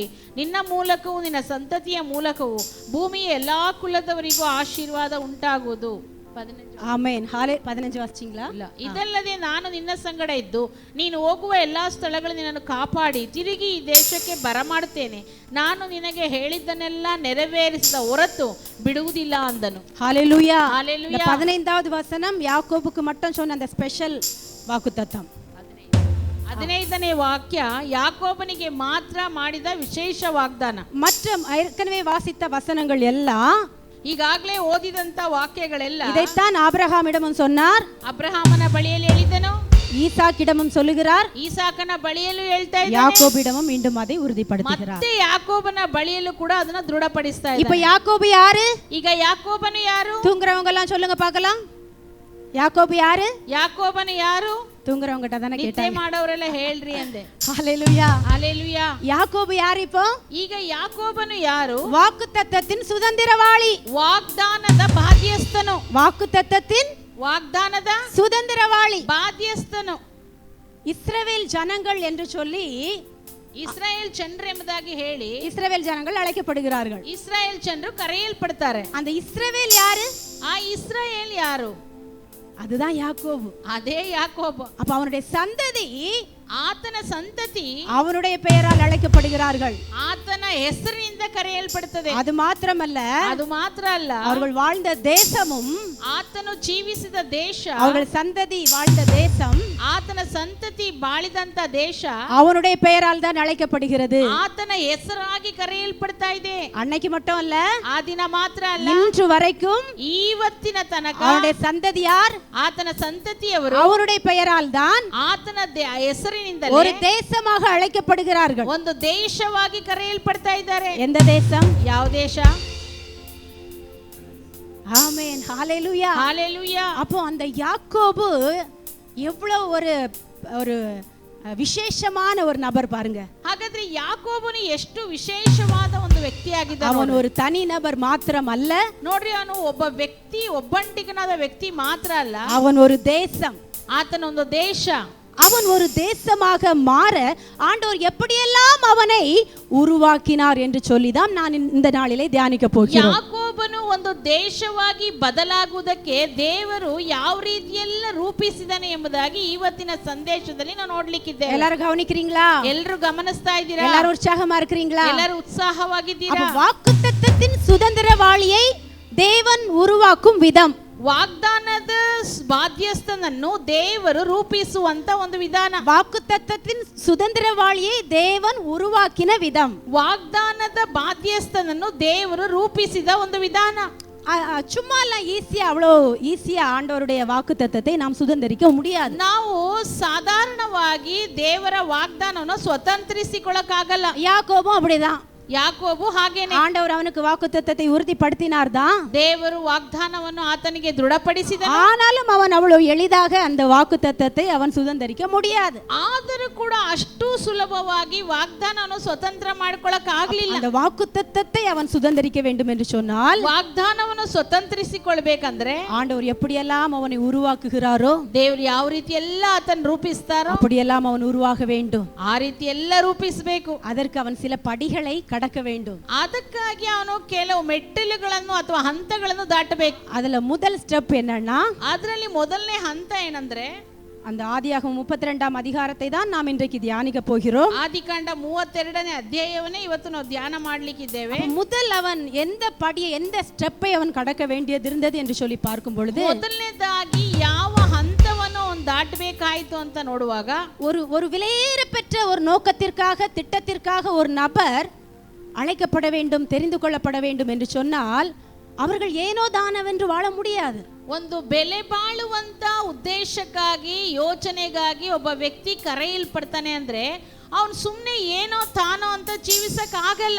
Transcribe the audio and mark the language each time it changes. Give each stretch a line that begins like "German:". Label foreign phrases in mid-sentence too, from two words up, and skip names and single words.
Kannada: ನಿನ್ನ ಮೂಲಕವೂ ನಿನ್ನ ಸಂತತಿಯ ಮೂಲಕವೂ ಭೂಮಿಯ ಎಲ್ಲಾ ಕುಲದವರಿಗೂ ಆಶೀರ್ವಾದ ಉಂಟಾಗುವುದು. ಆಮೆನ್. 15 ವಾಸಿಂಗ್ಲಾ? ಇದಲ್ಲದೆ ನಾನು ನಿನ್ನ ಸಂಗಡ ಇದ್ದು ನೀನು ಹೋಗುವ ಎಲ್ಲಾ ಸ್ಥಳಗಳಲ್ಲಿ ನಿನ್ನನ್ನು ಕಾಪಾಡಿ ತಿರುಗಿ ಈ ದೇಶಕ್ಕೆ ಬರಮಾಡುತ್ತೇನೆ. ನಾನು ನಿನಗೆ ಹೇಳಿದ್ದನ್ನೆಲ್ಲ ನೆರವೇರಿಸಿದ ಹೊರತು ಬಿಡುವುದಿಲ್ಲ ಅಂದನು.
Tamil: ஹalleluya. ஹalleluya. 15வது வசனம் யாக்கோபுக்கு மட்டும் சொன்ன அந்த ஸ்பெஷல் வாக்குத்தத்தம்.
Kannada: 15ನೇ ವಾಕ್ಯ ಯಾಕೋಬನಿಗೆ ಮಾತ್ರ ಮಾಡಿದ ವಿಶೇಷ ವಾಗ್ದಾನ.
Tamil: மற்ற ஏற்கனவே வாசித்த வசனங்கள் எல்லாம்,
Kannada: ಈಗಾಗಲೇ ಓದಿದಂತ ವಾಕ್ಯಗಳೆಲ್ಲ
Tamil: இதைத்தான் ஆபிரகாமிடமும் சொன்னார்,
Kannada: ಅಬ್ರಹಾಮನ ಬಳಿಯಲ್ಲಿ ಹೇಳಿದನು,
Tamil: ஈசாக்கிடமும் சொல்லுகிறார்,
Kannada: ಈಸಾಕನ ಬಳಿಯಲ್ಲೂ ಹೇಳ್ತಾ ಇದ್ದಾನೆ,
Tamil: யாக்கோபிடமும் மீண்டும் அதை உறுதிப்படுத்துகிறார்.
Kannada: ಮತ್ತೆ ಯಾಕೋಬನ ಬಳಿಯಲ್ಲೂ ಕೂಡ ಅದನ್ನ ದೃಢಪಡಿಸ್ತಾ
Tamil: இப்ப
Kannada: ಇದ್ದಾನೆ.
Tamil: யாக்கோபு யாரு?
Kannada: ಈಗ ಯಾಕೋಬನು ಯಾರು?
Tamil: தூங்குறவங்க எல்லாம் சொல்லுங்க பார்க்கலாம். யாக்கோபு யாரு?
Kannada: ಯಾಕೋಬನು ಯಾರು?
Tamil: தூங்குறவங்க கிட்ட தானே
Kannada: ನಿದ್ದೆ
Tamil: கேட்டாங்க.
Kannada: ಮಾಡೋರೆಲ್ಲ ಹೇಳ್ರಿ ಅಂದೆ.
Tamil: ஹalleluya. ஹalleluya. யாக்கோபு யாரு? இப்போ
Kannada: ಈಗ ಯಾಕೋಬನು ಯಾರು?
Tamil: வாக்குத்தத்தத்தின் சுதந்திரவாளி,
Kannada: ವಾಗ್ದಾನದ ಬಾಧ್ಯಸ್ಥನು.
Tamil: வாக்குத்தத்தத்தின்
Kannada: ವಾಗ್ದಾನದ
Tamil: சுதந்திரவாளி.
Kannada: ಬಾಧ್ಯಸ್ಥನು.
Tamil: இஸ்ரவேல் ஜனங்கள் என்று சொல்லி
Kannada: ಇಸ್ರಾಯೇಲ್ ಜನರು ಎಂಬುದಾಗಿ ಹೇಳಿ
Tamil: இஸ்ரவேல் ஜனங்கள் அழைக்கப்படுகிறார்கள்.
Kannada: ಇಸ್ರಾಯೇಲ್ ಜನರು ಕರೆಯಲ್ಪಡ್ತಾರೆ.
Tamil: அந்த இஸ்ரவேல் யாரு?
Kannada: ಆ ಇಸ್ರಾಯೇಲ್ ಯಾರು?
Tamil: அதுதான் யாக்கோபு.
Kannada: ಅದೇ ಯಾಕೋಬ.
Tamil: அப்ப அவனுடைய சந்ததி,
Kannada: ಆತನ ಸಂತತಿ
Tamil: அவனுடைய பெயரால் அழைக்கப்படுகிறார்கள்.
Kannada: ಆತನ ಹೆಸರಿನಿಂದ ಕರೆಯಲ್ಪಡುತ್ತದೆ.
Tamil: அது மாத்திரமல்ல,
Kannada: ಅದು ಮಾತ್ರ ಅಲ್ಲ,
Tamil: அவர்கள் வாழ்ந்த தேசமும்,
Kannada: ಆತನು ಜೀವಿಸಿದ ದೇಶ,
Tamil: அவர்கள் சந்ததி வாழ்ந்த தேசம்
Kannada: ಆತನ ಸಂತತಿ ಬಾಳಿದಂತ ದೇಶ
Tamil: அவனுடைய பெயரால் தான் அழைக்கப்படுகிறது.
Kannada: ಆತನ ಹೆಸರಾಗಿ ಕರೆಯಲ್ಪಡ್ತಾ ಇದೆ.
Tamil: அன்னைக்கு மட்டும் அல்ல,
Kannada: ಆ ದಿನ ಮಾತ್ರ ಅಲ್ಲ,
Tamil: இன்று வரைக்கும்
Kannada: ಇವತ್ತಿನ ತನಕ
Tamil: அவனுடைய சந்ததி யார்?
Kannada: ಆತನ ಸಂತತಿಯವರು
Tamil: அவருடைய பெயரால் தான்
Kannada: ಆತನ ಹೆಸರಿನಿಂದ
Tamil: ஒரு தேசமாக அழைக்கப்படுகிறார்கள்.
Kannada: ಒಂದು ದೇಶವಾಗಿ ಕರೆಯಲ್ಪಡ್ತಾ ಇದ್ದಾರೆ.
Tamil: எந்த தேசம்?
Kannada: ಯಾವ ದೇಶ?
Tamil: ஆமென். ஹalleluya. ஹalleluya. அப்போ அந்த யாக்கோபு எவ்வளவு ஒரு விசேஷமான ஒரு நபர் பாருங்க.
Kannada: ಹಾಗಾದ್ರೆ ಯಾಕೋಬನು ಎಷ್ಟು ವಿಶೇಷವಾದ ಒಂದು ವ್ಯಕ್ತಿಯಾಗಿದ್ದಾನೆ.
Tamil: அவன் ஒரு தனி நபர் மாத்திரம் அல்ல,
Kannada: ನೋಡ್ರಿ, ಅವನು ಒಬ್ಬ ವ್ಯಕ್ತಿ, ಒಬ್ಬಂಟಿಗನಾದ ವ್ಯಕ್ತಿ ಮಾತ್ರ ಅಲ್ಲ,
Tamil: அவன் ஒரு தேசம்.
Kannada: ಆತನ ಒಂದು ದೇಶ.
Tamil: அவன் ஒரு தேசமாக மாற ஆண்டவர் எப்படியெல்லாம் அவனை உருவாக்கினார் என்று சொல்லிதான் நான் இந்த நாளிலே தியானிக்க போகிறேன்.
Kannada: ಯಾಕೋಬನು ಒಂದು ದೇಶವಾಗಿ ಬದಲಾಗುವುದಕ್ಕೆ ದೇವರು ಯಾವ ರೀತಿಯೆಲ್ಲ ರೂಪಿಸಿದಾನೆ ಎಂಬುದಾಗಿ ಇವತ್ತಿನ ಸಂದೇಶದಲ್ಲಿ ನಾವು ನೋಡ್ಲಿಕ್ಕಿದ್ದೇವೆ.
Tamil: எல்லாரும் கவனிக்கிறீங்களா?
Kannada: ಎಲ್ಲರೂ ಗಮನಿಸ್ತಾ ಇದ್ದೀರಾ?
Tamil: எல்லாரும் உற்சாகமா இருக்கிறீங்களா?
Kannada: ಎಲ್ಲರೂ ಉತ್ಸಾಹವಾಗಿದ್ದೀರಾ?
Tamil: வாக்குத்தத்தத்தின் சுதந்திரவாளியை தேவன் உருவாக்கும் விதம்,
Kannada: ವಾಗ್ದಾನದ ಬಾಧ್ಯಸ್ಥನನ್ನು ದೇವರು ರೂಪಿಸುವಂತ ಒಂದು ವಿಧಾನ.
Tamil: வாக்குத்தத்தத்தின் சுதந்திரவாளியை தேவன் உருவாக்கின விதம்,
Kannada: ವಾಗ್ದಾನದ ಬಾಧ್ಯಸ್ಥನನ್ನು ದೇವರು ರೂಪಿಸಿದ ಒಂದು ವಿಧಾನ.
Tamil: சும்மா எல்லாம் ஈஸியா, அவ்வளோ ஈஸியா ஆண்டவருடைய வாக்குத்தத்தத்தை நாம் சுதந்திரிக்க முடியாது.
Kannada: ನಾವು ಸಾಧಾರಣವಾಗಿ ದೇವರ ವಾಗ್ದಾನವನ್ನು ಸ್ವತಂತ್ರಿಸಿಕೊಳ್ಳಕ್ಕಾಗಲ್ಲ.
Tamil: யாக்கோபும் அப்படிதான்.
Kannada: ಯಾಕೋಬು ಹಾಗೇನೆ.
Tamil: ஆண்டவர் அவனுக்கு வாக்குத்தத்தத்தை உறுதிப்படுத்தினார் தான்,
Kannada: ದೇವರು ವಾಗ್ದಾನವನ್ನು ಆತನಿಗೆ ದೃಢಪಡಿಸಿದ.
Tamil: ஆனாலும் அவன் அவ்வளவு எளிதாக அந்த வாக்குத்தத்தத்தை அவன் சுதந்திரிக்க முடியாது.
Kannada: ಆದರೂ ಕೂಡ ಅಷ್ಟು ಸುಲಭವಾಗಿ ವಾಗ್ದಾನವನ್ನು ಸ್ವತಂತ್ರ ಮಾಡ್ಕೊಳ್ಳಕ್ ಆಗ್ಲಿಲ್ಲ.
Tamil: அந்த வாக்குத்தத்தத்தை அவன் சுதந்திரிக்க வேண்டும் என்று சொன்னால்,
Kannada: ವಾಗ್ದಾನವನ್ನು ಸ್ವತಂತ್ರಿಸಿಕೊಳ್ಬೇಕಂದ್ರೆ
Tamil: ஆண்டவர் எப்படியெல்லாம் அவனை உருவாக்குகிறாரோ,
Kannada: ದೇವರು ಯಾವ ರೀತಿ ಎಲ್ಲ ಆತನ ರೂಪಿಸ್ತಾರೋ
Tamil: அப்படியெல்லாம் அவன் உருவாக வேண்டும்.
Kannada: ಆ ರೀತಿ ಎಲ್ಲ ರೂಪಿಸಬೇಕು.
Tamil: அதற்கு அவன் சில படிகளை கடக்க வேண்டும்.
Kannada: ಅದಕ್ಕಾಗಿ ಅವನು ಕೆಲವು ಮೆಟ್ಟಿಲುಗಳನ್ನು ಅಥವಾ ಹಂತಗಳನ್ನು ದಾಟಬೇಕು.
Tamil: அதுல முதல் ஸ்டெப் என்னன்னா,
Kannada: ಅದರಲ್ಲಿ ಮೊದಲನೇ ಹಂತ ಏನಂದ್ರೆ,
Tamil: அந்த ஆதியாகமம் 32ஆம் அதிகாரத்தை தான் நாம் இன்றைக்கு தியானிக்க போகிறோம்.
Kannada: ಆದಿಕಾಂಡ 32ನೇ ಅಧ್ಯಾಯವನ್ನೇ ಇವತ್ತು ನಾವು ಧ್ಯಾನ ಮಾಡಲಿಕ್ಕಿದ್ದೇವೆ.
Tamil: முதல் அவன் எந்த படியை, எந்த ஸ்டெப்பை அவன் கடக்க வேண்டியது இருந்தது என்று சொல்லி பார்க்கும் பொழுது,
Kannada: ಮೊದಲನೇದಾಗಿ ಯಾವ ಹಂತವನ್ನು ಅವನು ದಾಟಬೇಕಾಯಿತು ಅಂತ ನೋಡುವಾಗ,
Tamil: ஒரு விலையேற பெற்ற ஒரு நோக்கத்திற்காக, திட்டத்திற்காக ஒரு நபர் அழைக்கப்பட வேண்டும், தெரிந்து கொள்ளப்பட வேண்டும் என்று சொன்னால் அவர்கள் ஏனோ தானவென்று வாழ முடியாது.
Kannada: ಒಂದು ಬೆಲೆ ಬಾಳುವಂತ ಉದ್ದೇಶಕ್ಕಾಗಿ, ಯೋಚನೆಗಾಗಿ ಒಬ್ಬ ವ್ಯಕ್ತಿ ಕರೆಯಲ್ಪಡ್ತಾನೆ ಅಂದ್ರೆ ಅವನು ಸುಮ್ಮನೆ ಏನೋ ತಾನೋ ಅಂತ ಜೀವಿಸಕ್ ಆಗಲ್ಲ.